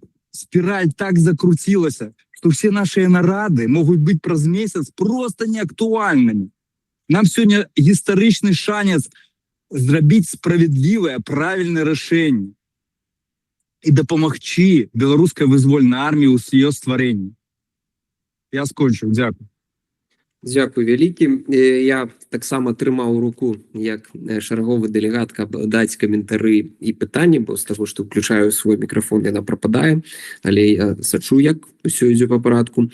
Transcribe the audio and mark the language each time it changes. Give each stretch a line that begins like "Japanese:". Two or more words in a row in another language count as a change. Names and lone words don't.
Ukrainian: Спіраль так закрутилася, що всі наші наради можуть бути праз місяць просто неактуальними.
Belarusian: Нам сьогодні історичний шанс зрабіць справедливое, правильное рашэнне і дапамагчы беларускай вызвольнай арміі ў яе стварэнні. Я скончыў, дзякую. Дзякую вялікі. Я таксама трымаў руку як шараговы дэлегат, каб даць каментары і пытанні, бо з таго, што ўключаю свой мікрафон, яна прападае, але я сачу, як усё ідзе па парадку.